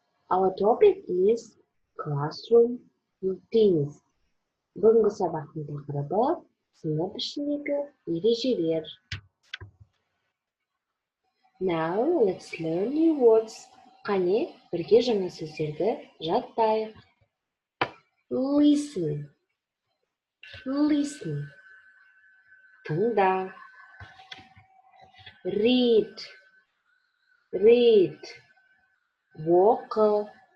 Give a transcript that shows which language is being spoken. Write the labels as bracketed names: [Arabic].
[English] Our topic is classroom routines. [Kazakh] Бүгінгі сабақтың тақырыбы сынып ішіндегі ережелер. [English] Now, let's learn new words. [Kazakh] Қане, бірге жаңа сөздерді жаттайық. [English] Listen. Listen. [Kazakh] Тыңда. [English] Read. Read. [Kazakh] Оқы.